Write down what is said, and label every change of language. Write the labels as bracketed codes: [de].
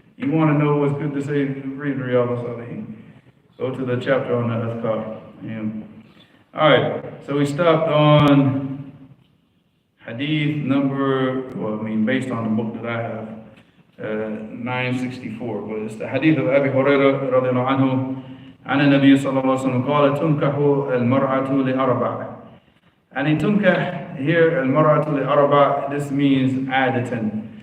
[en] You want to know what's good to say? Read Riyadh al-Salihin. Go to the chapter on the Azkar. Yeah. Alright, so we stopped on Hadith number, based on the book that I have, 964. But it's the Hadith of Abi Hurairah [ar] رضي الله عنه عن النبي صلى الله عليه وسلم قال تنكح المرأة لأربع. [en] And in tunkah here, [ar] المرأة لأربع, [en] this means adatan.